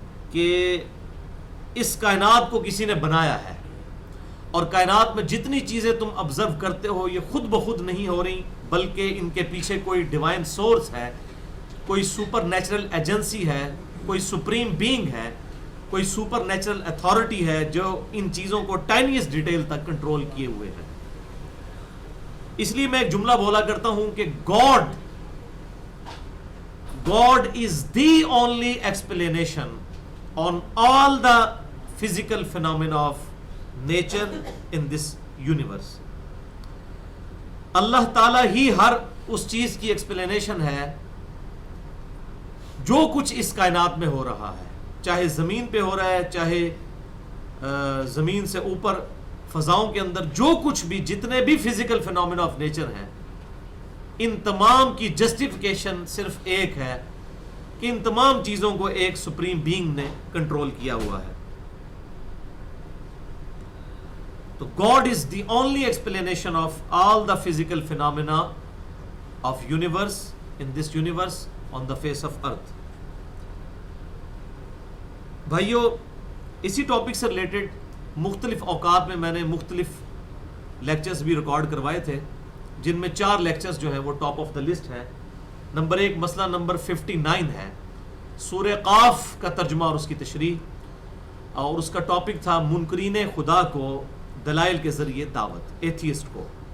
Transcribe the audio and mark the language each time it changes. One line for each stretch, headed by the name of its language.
Urdu: کہ اس کائنات کو کسی نے بنایا ہے، اور کائنات میں جتنی چیزیں تم آبزرو کرتے ہو یہ خود بخود نہیں ہو رہی، بلکہ ان کے پیچھے کوئی ڈیوائن سورس ہے، کوئی سپر نیچرل ایجنسی ہے، کوئی سپریم بینگ ہے، کوئی سپر نیچرل اتھارٹی ہے جو ان چیزوں کو ٹائنیسٹ ڈیٹیل تک کنٹرول کیے ہوئے ہیں. اس لیے میں ایک جملہ بولا کرتا ہوں کہ
English: God is the only explanation on all the physical phenomena of nature in this universe.
Urdu: اللہ تعالیٰ ہی ہر اس چیز کی ایکسپلینیشن ہے جو کچھ اس کائنات میں ہو رہا ہے، چاہے زمین پہ ہو رہا ہے، چاہے زمین سے اوپر فضاؤں کے اندر جو کچھ بھی، جتنے بھی فزیکل فینومینا آف نیچر ہیں، ان تمام کی جسٹیفیکیشن صرف ایک ہے کہ ان تمام چیزوں کو ایک سپریم بینگ نے کنٹرول کیا ہوا ہے.
English: تو God is the only explanation of all the physical phenomena of universe, in this universe, on the face of earth.
Urdu: بھائیو، اسی ٹاپک سے ریلیٹڈ مختلف اوقات میں نے مختلف لیکچرز بھی ریکارڈ کروائے تھے، جن میں 4 لیکچرز جو ہیں وہ
English: top of the list
Urdu: ہے. نمبر 1 مسئلہ نمبر 59 ہے، سورہ قاف کا ترجمہ اور اس کی تشریح، اور اس کا ٹاپک تھا منکرین خدا کو دلائل کے ذریعے دعوت، ایتھیسٹ کو.